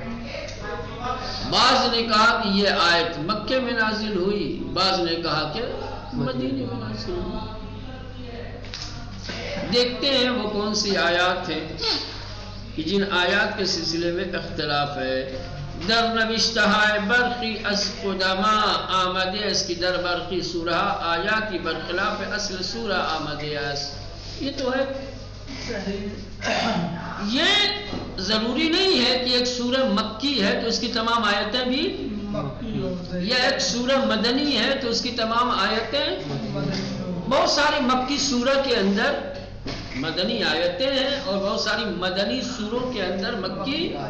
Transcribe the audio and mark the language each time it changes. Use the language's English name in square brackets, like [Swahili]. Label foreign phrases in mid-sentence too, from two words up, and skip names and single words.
[Urdu] بعض نے کہا کہ یہ آیت مکے میں نازل ہوئی، بعض نے کہا کہ مدینے میں نازل ہوئی. دیکھتے ہیں وہ کون سی آیات ہیں کہ جن آیات کے سلسلے میں اختلاف ہے. [Persian] در نوشتہ برخی از قدما آمده است کہ در برخی سورہ آیاتی برخلاف اصل سورہ آمده است. [Urdu] یہ تو ہے. یہ ضروری نہیں ہے کہ ایک سورہ مکی ہے تو اس کی تمام آیتیں بھی، یا ایک سورہ مدنی ہے تو اس کی تمام آیتیں. بہت ساری مکی سورہ کے اندر مدنی آیتیں ہیں اور بہت ساری مدنی سوروں کے اندر مکی.